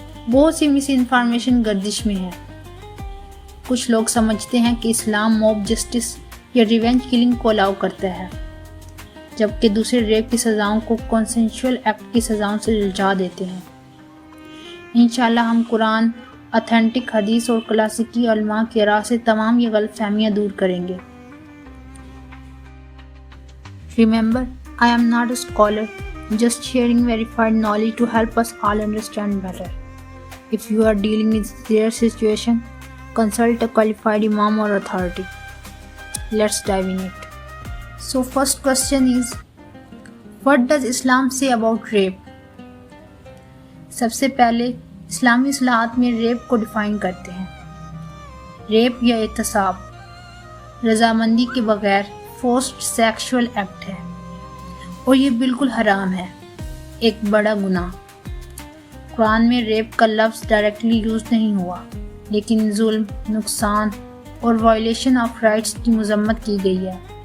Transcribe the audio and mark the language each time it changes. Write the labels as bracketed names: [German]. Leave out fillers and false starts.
[Urdu] بہت سی مس انفارمیشن گردش میں ہے۔ کچھ لوگ سمجھتے ہیں کہ اسلام موب جسٹس یا ریونج کلنگ کو الاؤ کرتا ہے، جبکہ دوسرے ریپ کی سزاؤں کو کنسنشول ایکٹ کی سزاؤں سے الجھا دیتے ہیں۔ انشاءاللہ ہم قرآن، اتھینٹک حدیث اور کلاسیکی علماء کی راہ سے تمام یہ غلط فہمیاں دور کریں گے۔ [English] Remember, I am not a scholar, just sharing verified knowledge to help us all understand better. If you are dealing with their situation, consult a qualified imam or authority. Let's dive in it. So first question is, what does Islam say about rape? [Urdu] سب سے پہلے اسلامی اصطلاحات میں rape کو define کرتے ہیں۔ Rape یا اغتصاب رضامندی کے بغیر فورسڈ سیکشول ایکٹ ہے، اور یہ بالکل حرام ہے، ایک بڑا گناہ۔ قرآن میں ریپ کا لفظ ڈائریکٹلی یوز نہیں ہوا، لیکن ظلم، نقصان اور وائلیشن آف رائٹس کی مذمت کی گئی ہے۔